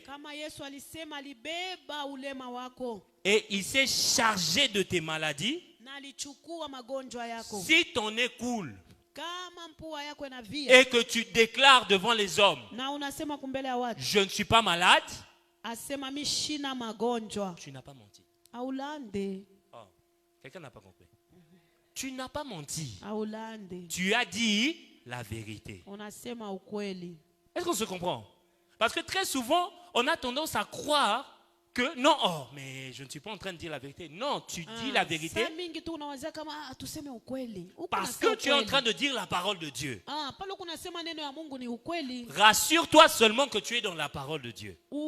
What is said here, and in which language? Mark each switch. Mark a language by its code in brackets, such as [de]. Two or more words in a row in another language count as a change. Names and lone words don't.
[sw] Kama Yesu alisema alibeba ulema wako [fr] et il s'est chargé de tes maladies, [sw] na alichukua magonjwa yako. [fr] si ton nez coule [sw] Kama mpua yako inavia [fr] et que tu déclares devant les hommes, [sw] na unasema kumbele ya watu, [fr] je ne suis pas malade, [sw] asema mimi sina magonjwa. [fr] tu n'as pas menti. Aulande. Oh, quelqu'un n'a pas compris. Tu n'as pas menti. Aulande. Tu as dit la vérité. [sw] Unasema ukweli. [fr] Est-ce qu'on se comprend? Parce que très souvent, on a tendance à croire que non, oh, mais je ne suis pas en train de dire la vérité. Non, tu dis la vérité parce que tu es en train de dire la parole de Dieu. Rassure-toi seulement que tu es dans la parole de Dieu.